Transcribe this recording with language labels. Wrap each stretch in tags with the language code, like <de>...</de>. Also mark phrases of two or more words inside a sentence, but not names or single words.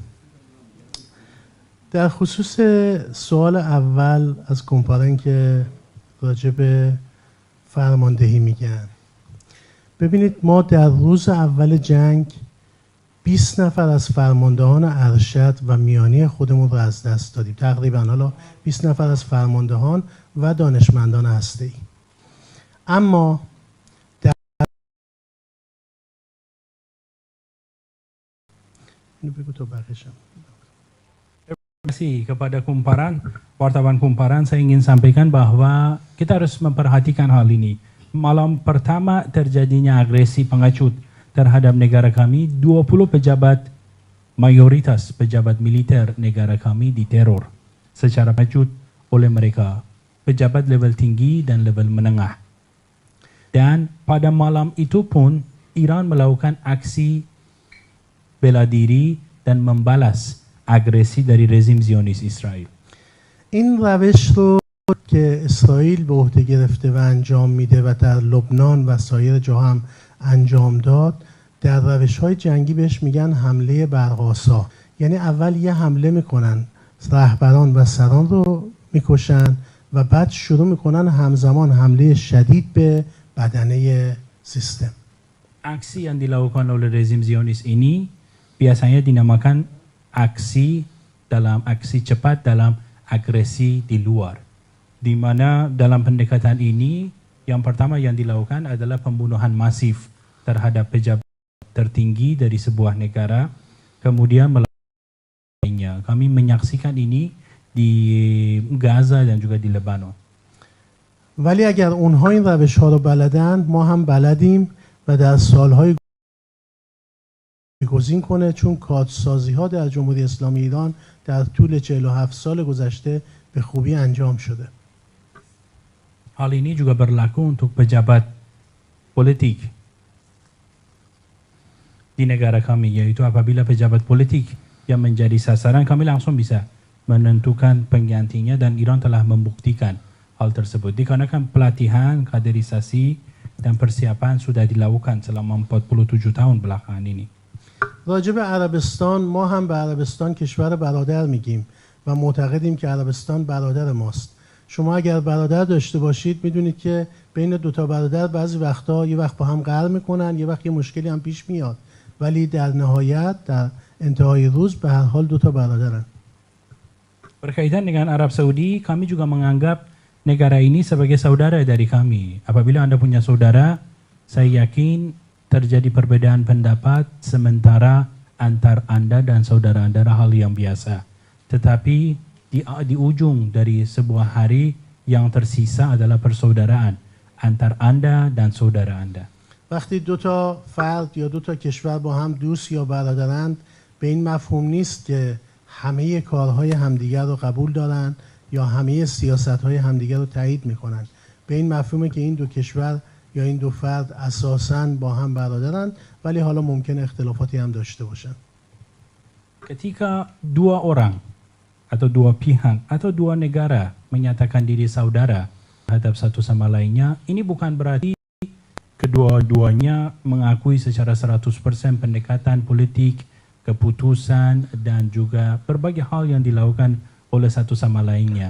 <fa>در خصوص سوال اول از کمپارن که راجع به فرماندهی میگن، ببینید ما در روز اول جنگ 20 نفر از فرماندهان ارشد و میانی خودمون رو از دست دادیم، تقریبا حالا 20 نفر از فرماندهان و دانشمندان هسته‌ای. اما اینو بگو تو بقیشم.</fa> <id>Terima kasih kepada Kumparan, wartawan Kumparan. Saya ingin sampaikan bahwa kita harus memperhatikan hal ini. Malam pertama terjadinya agresi pengecut terhadap negara kami, 20 pejabat, mayoritas pejabat militer negara kami diteror secara pengecut oleh mereka, pejabat level tinggi dan level menengah. Dan pada malam itu pun Iran melakukan aksi bela diri dan membalas agresi dari rezim Zionis Israel.</id> <fa>این روش رو که اسرائیل به عهده گرفته و انجام میده و در لبنان و سایر جا هم انجام داد، در روش‌های جنگی بهش میگن حمله برق‌آسا. یعنی اول یه حمله میکنن، رهبران و سران رو میکشن و بعد شروع میکنن همزمان حمله شدید به بدنه sistem.</fa> <id>Aksi yang dilakukan oleh rezim Zionis ini biasanya dinamakan aksi cepat dalam agresi di luar. Di mana dalam pendekatan ini yang pertama yang dilakukan adalah pembunuhan masif terhadap pejabat tertinggi dari sebuah negara, kemudian melainnya. Kami menyaksikan ini di Gaza dan juga di Lebanon.</id> <fa>ولی اگر اونها این روش ها رو بلدن، ما هم بلدیم و در سالهای گذین کنه، چون کادسازی ها در جمهوری اسلامی ایران در طول 47 سال گذشته به خوبی انجام شده.</fa> <id>Hal ini juga berlaku untuk pejabat politik di negara kami, yaitu apabila pejabat politik yang menjadi sasaran, kami langsung bisa menentukan penggantinya, dan Iran telah membuktikan hal tersebut. Dikarenakan pelatihan, kaderisasi, dan persiapan sudah dilakukan selama 47 tahun belakangan ini.</id> <fa>راجب عربستان، ما هم به عربستان کشور برادر میگیم و معتقدیم که عربستان برادر ماست. شما اگر برادر داشته باشید میدونید که بین دوتا برادر بعضی وقتا یه وقت با هم قهر میکنن، یه وقت یه مشکلی هم پیش میاد، ولی در نهایت در انتهای روز به هر حال دوتا برادرن.</fa> <id>Berkaitan dengan Arab Saudi, kami juga menganggap negara ini sebagai saudara dari kami. Apabila Anda punya saudara, saya yakin terjadi perbedaan pendapat sementara antar Anda dan saudara Anda hal yang biasa. Tetapi di ujung dari sebuah hari yang tersisa adalah persaudaraan antar Anda dan saudara Anda.</id> <fa>وقتی دو تا فرد یا دو تا کشور با هم دوست یا برادرند، به این مفهوم نیست که همه کارهای همدیگر رو قبول دارن یا همه سیاست‌های همدیگر رو تایید میکنن. به این مفهومه که این دو کشور یا این دو فرد اساساً با هم برادرن، ولی حالا ممکن اختلافاتی هم داشته باشن.</fa> <id>Ketika dua orang atau dua pihak atau dua negara menyatakan diri saudara terhadap satu sama lainnya, ini bukan berarti kedua-duanya mengakui secara 100% pendekatan politik, keputusan, dan juga berbagai hal yang dilakukan oleh satu sama lainnya.</id>